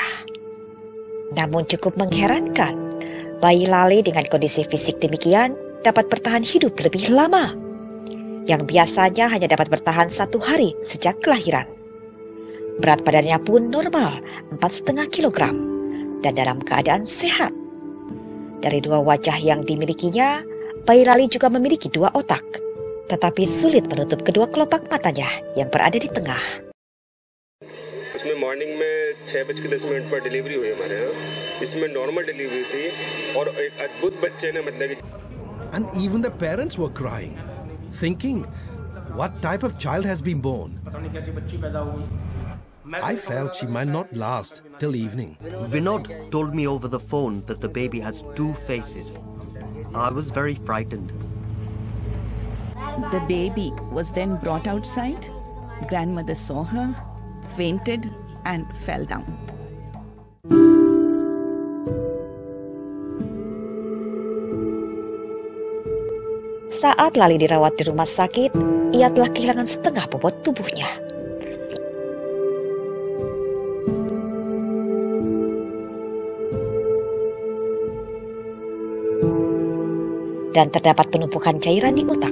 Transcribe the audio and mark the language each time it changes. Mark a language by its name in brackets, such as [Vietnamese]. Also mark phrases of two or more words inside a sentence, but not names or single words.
[Indonesian] Namun cukup mengherankan, bayi Lali dengan kondisi fisik demikian dapat bertahan hidup lebih lama, yang biasanya hanya dapat bertahan 1 hari sejak kelahiran. Berat badannya pun normal, 4,5 kg, dan dalam keadaan sehat. Dari 2 wajah yang dimilikinya, bayi Lali juga memiliki 2 otak, tetapi sulit menutup kedua kelopak matanya yang berada di tengah. [Hindi] इसमें मॉर्निंग में 6:10 पर डिलीवरी हुई हमारे यहाँ. इसमें [English] normal delivery [Hindi] थी और एक अद्भुत बच्चे ने मतलब. [English] And even the parents were crying, thinking, what type of child has been born? I felt she might not last till evening. Vinod told me over the phone that the baby has 2 faces. I was very frightened. The baby was then brought outside. Grandmother saw her, fainted, and fell down. [Indonesian] Saat Lali dirawat di rumah sakit, ia telah kehilangan setengah bobot tubuhnya. Dan terdapat penumpukan cairan di otak.